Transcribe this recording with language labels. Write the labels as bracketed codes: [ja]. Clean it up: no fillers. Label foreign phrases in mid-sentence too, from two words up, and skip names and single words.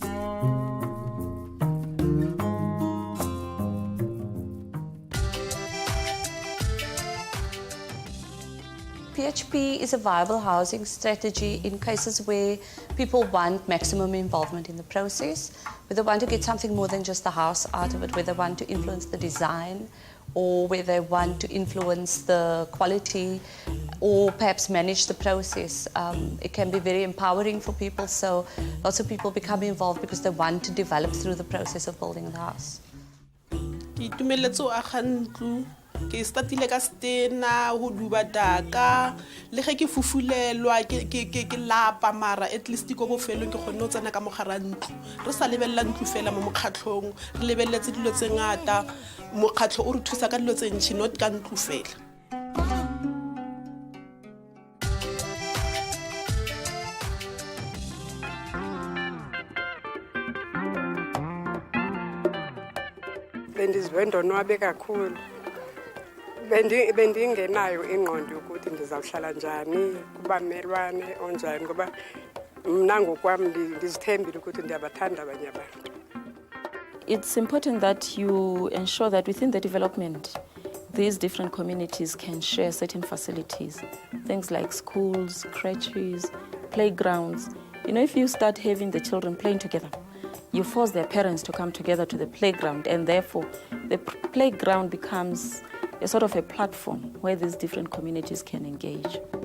[en] PHP is a viable housing strategy in cases where people want maximum involvement in the process, where they want to get something more than just the house out of it, where they want to influence the design, or where they want to influence the quality, or perhaps manage the process. It can be very empowering for people, so lots of people become involved because they want to develop through the process of building the house. [nso] Ke statile ka stena ho duba daka le ge ke fufulelwa ke lapa mara [en] at least [nso] go bofelo ke gone o tsena ka mogara ntlo re sa lebella ntlo fela mo mokgatlhong re lebelletse dilo tse ngata mokgatlho o re thusa ka dilo tse ntšhi not ka ntlo fela. [xh] Bendizwendonwabe kakhulu. Bendingenayo ingqondo ukuthi ndizawuhlala njani kubamelwane onjani ngoba mna ngokwami ndizithembile ukuthi ndiyabathanda abanye abantu. [en] It's important that you ensure that within the development these different communities can share certain facilities, things like schools, crèches, playgrounds. You know, if you start having the children playing together, you force their parents to come together to the playground, and therefore the playground becomes a sort of a platform where these different communities can engage.